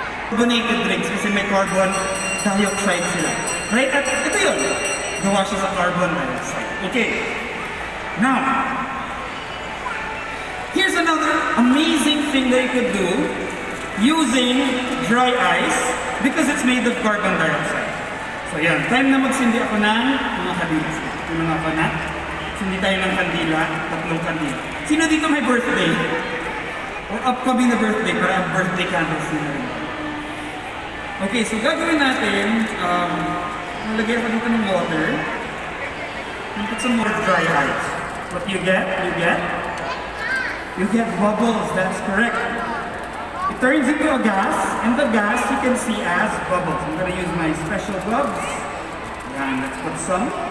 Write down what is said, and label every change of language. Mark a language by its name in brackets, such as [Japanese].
[Filipino] Carbonated drinks kasi may carbon dioxide sila. [English] Right? [Filipino] At ito yun. Gawa siya sa carbon dioxide. Okay. [English] Now, here's another amazing thing that you could do using dry ice because it's made of carbon dioxide. [Filipino] So yan, time na magsindi ako ng mga kandila. Yung mga fanat, sindi tayo ng kandila, 3 kandila. Sino dito may birthday? Or upcoming na birthday, para ang birthday candles nila rin. Okay, so gagawin natin, nalagay ako dito ng water. [English] And put some more dry ice. What you get? You get bubbles, that's correct. It turns into a gas, and the gas you can see as bubbles. I'm going to use my special gloves. And let's put some.